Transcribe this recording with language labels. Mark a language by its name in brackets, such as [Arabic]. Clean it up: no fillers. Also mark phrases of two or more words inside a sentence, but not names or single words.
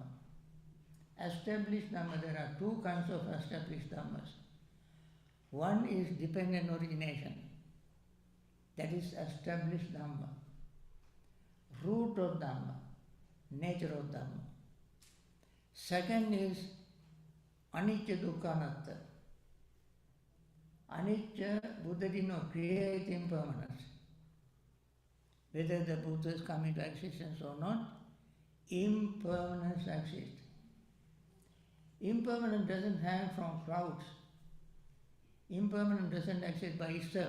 [English] Established Dhamma, there are two kinds of established Dhammas. One is dependent origination, that is established Dhamma. Root of Dhamma, nature of Dhamma. Second is [Pali] anicca dukkha anatta. [English] Anicca, Buddha did not create impermanence. Whether the Buddhas come into existence or not, impermanence exists. Impermanence doesn't hang from clouds. Impermanence doesn't exist by itself.